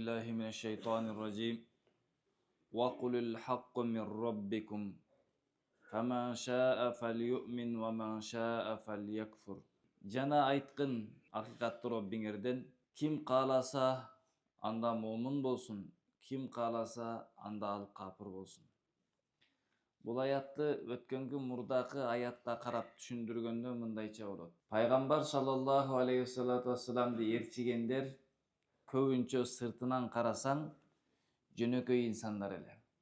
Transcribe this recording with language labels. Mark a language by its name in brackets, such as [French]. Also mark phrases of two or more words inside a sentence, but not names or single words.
[Arabic] بالله من الشيطان الرجيم وقل الحق من ربكم فمن شاء فليؤمن ومن شاء فليكفر. [Kyrgyz] Жана айткын акыйкаттуу Роббиңерден ким кааласа анда момун болсун, ким кааласа анда ал капыр болсун. Бул аятты өткөнгү мурдакы аятта карап түшүндүргөндө мындайча болот. Пайгамбар [Arabic] صلى الله عليه وسلم [Kyrgyz] ээрчигендер көбүнчө сыртынан карасаң жөнөкөй инсандар эле.